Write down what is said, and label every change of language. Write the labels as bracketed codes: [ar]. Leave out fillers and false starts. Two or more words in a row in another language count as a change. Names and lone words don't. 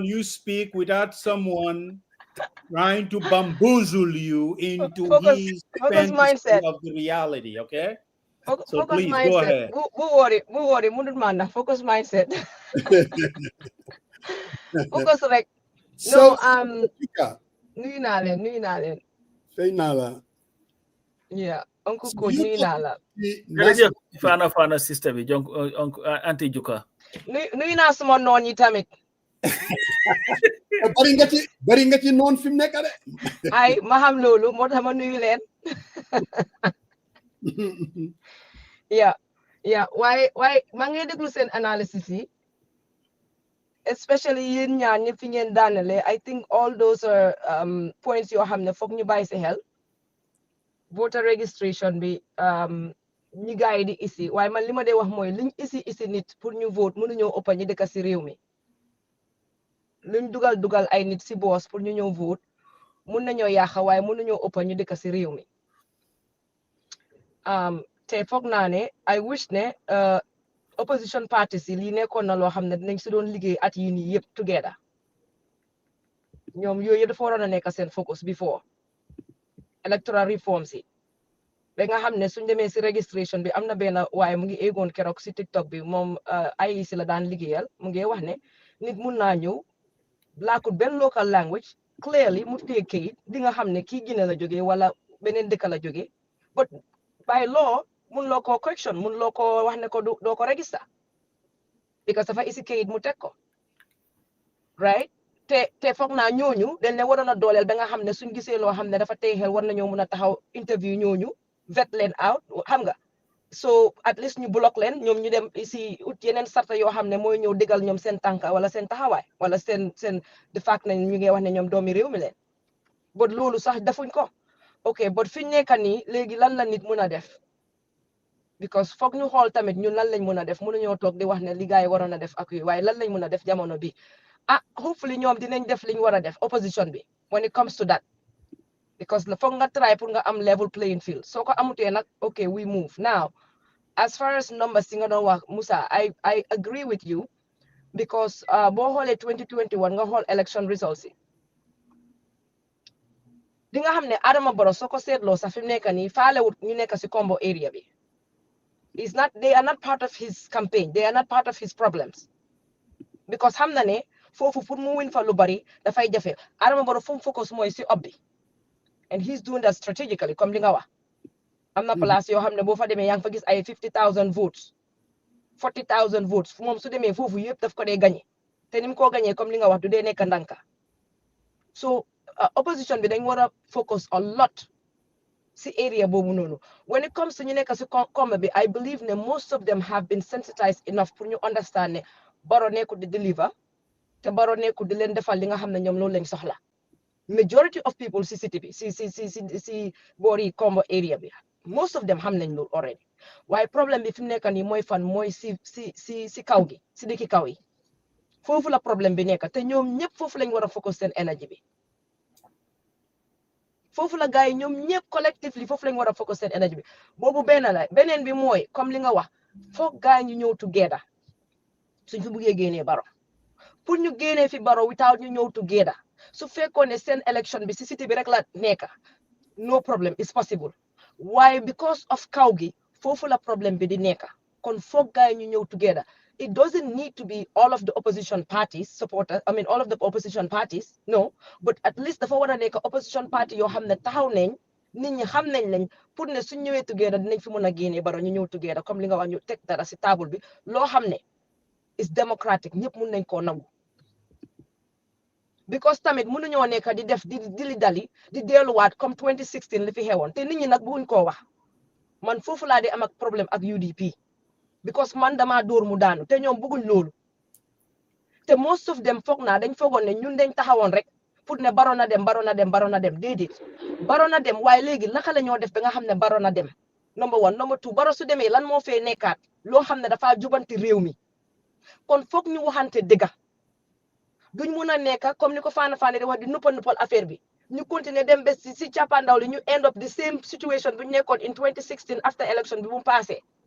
[en] You speak without someone trying to bamboozle you into his mindset of the reality. Okay. So please mindset. go ahead. Focus mindset. Focus like So, [wo] nuyu naa leen. Fay naa la. Yeah, Uncle Coach nuyu naa la. Jërëjëf fana sister bi jonk anti Juka. Nuyu naa suma noon yi tamit. bari nga ci noon fi mu nekk de. Ay ma xam loolu moo tax ma nuyu leen. Yeah, waaye maa ngi déglu seen analysis yi. Especially yéen ñaar ñi fi ngeen daanale, [en] I think all those are points [wo] yoo xam ne foog ñu bàyyi si xel. [en] Voter registration [wo] bi ñi gaay di isi waaye man li ma dee wax mooy liñ isi nit pour ñu vote mënuñoo ëppa ñi dëkk si réew mi. Luñ dugal ay nit si boos pour ñu ñëw vote mun nañoo yaaxa waaye mënuñoo ëppa ñu dëkk si réew mi. Te foog naa ne [en] I wish [wo] ne [en] opposition parties [wo] yi lii nekkoon na loo xam ne dinañ si doon liggéey at yi nii yëpp together ñoom yooyu dafa waroon a nekk seen focus [en] before electoral reforms [wo] yi ba nga xam ne suñ demee si registration bi am na benn waaye mu ngi éegoon keroog si TikTok bi moom ay si la daan liggéeyal mu ngi wax ne nit mun naa ñëw laakut benn [en] local language clearly [wo] mu tee kayit di nga xam ne kii Guinée la jógee wala beneen dëkk la jógee [en] but by law [wo] mun loo ko correction mun loo ko wax ne ko doo ko [en] register because [wo] dafa isi kayit mu teg ko right te foog naa ñooñu dañ leen waroon a dooleel ba nga xam ne suñ gisee loo xam ne dafa tey xel war nañoo mun a taxaw interview ñooñu vet leen out xam nga [en] so at least [wo] ñu block leen ñoom ñu dem si ut yeneen sarta yoo xam ne mooy ñëw dëggal ñoom seen tànka wala seen taxawaay wala seen de fact ne ñu ngi wax ne ñoom doomi réew mi leen but loolu sax defuñ ko [en] ok but [wo] fi ñu nekk nii léegi lan la nit mun a def because foog ñu xool tamit ñun lan lañ mën a def mënuñoo toog di wax ne li gars yi waroon a def ak yooyu waaye lan lañ mën a def jamono bi hopefully ñoom dinañ def liñ war a def opposition bi [en] when it comes to that because [wo] foog nga try pour nga am [en] level playing field [wo] soo ko amutee nag [en] ok we move now as far [wo] as numbers yi nga doon wax Musa [en] I agree with you because [wo] boo xoolee 2021 nga xool election results yi di nga xam ne Adama Barrow soo ko seetloo sax fi mu nekk nii faalewut ñu nekk si combo area bi [en] they are not part of his campaign. They are not part of his problems. [wo] Because xam na ne foofu pour mu win fa lu bari dafay jafe Adama Barrow fu mu focus mooy si obbi [en] and he's doing that strategically [wo] comme li nga wax am na place yoo xam ne boo fa demee yaa ngi fa gis ay [en] 50,000 votes 40,000 votes [wo] moom su demee foofu yëpp daf ko dee gagné te ni mu koo gagné comme li nga wax du dee nekk ndanka so opposition bi dañ war a [en] focus a lot [wo] si area boobu noonu. [en] When it comes to [wo] ñu nekk si combat bi, [en] I believe [wo] ne [en] most of them have been sensitized enough [wo] pour ñu understand ne Barrow nekkul di deliver te Barrow nekkul di leen defal li nga xam ne ñoom loolu lañ soxla. [en] Majority of people si city bi si boori combo area bi, most of them [wo] xam nañ loolu [en] already. [wo] Waaye problème bi fi mu nekk nii mooy fan mooy si kaw gi si dëkki kaw yi foofu la problème bi nekk te ñoom ñëpp foofu lañ war a focus seen énergie bi. foofu la gars yi ñoom ñëpp collectively foofu lañ war a focus seen énergie bi boobu benn la beneen bi mooy comme li nga wax foog gars yi ñu ñëw together suñ fi buggee génnee Barrow pour ñu génnee fi Barrow without ñu ñëw together su fekkoon ne seen élection bi si cité bi rek la nekk [en] no problem it's possible [wo] waaye [en] because of [wo] kaw gi foofu la problème bi di nekk kon foog gars yi ñu ñëw together. [en] It doesn't need to be all of the opposition parties supporters. I mean, all of the opposition parties, no. But at least [wo] dafa war a nekk opposition party yoo xam ne taxaw nañ nit ñi xam nañ lañ pour ne suñ ñëwee together dinañ fi mën a génnee Barrow ñu ñëw together comme li nga wax ñu teg dara si table bi loo xam ne [en] is democratic [wo] ñëpp mun nañ koo nangu. Because tamit mënuñoo nekk di def di dali di delluwaat comme 2016 li fi xewoon te nit ñi nag buñ koo wax man foofu laa di am ak problème ak UDP. Because man dama dóor mu daanu te ñoom bëgguñ loolu te most of them foog naa dañ foogoon ne ñun dañ taxawoon rek pour ne Barrow na dem déedéet Barrow na dem waaye léegi naka la ñoo def ba nga xam ne Barrow na dem [en] number one number two [wo] Barrow su demee lan moo fee nekkaat loo xam ne dafa jubanti réew mi kon foog ñu waxante dëgga duñ mun a nekka comme ni ko faana di wax di nuppal affaire bi ñu continuer dem ba si cappaandaw li ñu [en] end up the same situation [wo] bu ñu nekkoon [en] in 2016 after election [wo] bi bu mu passé